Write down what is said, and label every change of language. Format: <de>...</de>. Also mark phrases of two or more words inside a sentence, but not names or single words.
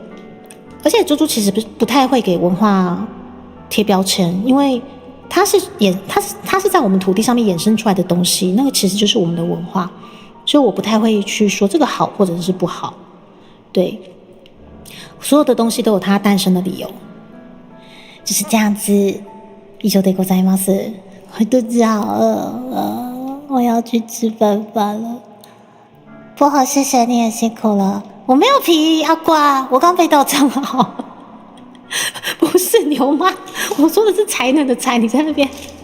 <zh>而且猪猪其实不太会给文化贴标签，因为它是在我们土地上面衍生出来的东西，那个其实就是我们的文化，所以我不太会去说这个好或者是不好，对。所有的东西都有它诞生的理由，就是这样子。</zh> <ja>以上でございます。</ja> <zh>我肚子好饿了，我要去吃饭了。薄荷，谢谢你也辛苦了。我没有皮，阿瓜，我刚被盗账号。不是牛妈，我说的是才能的才，你在那边。</zh>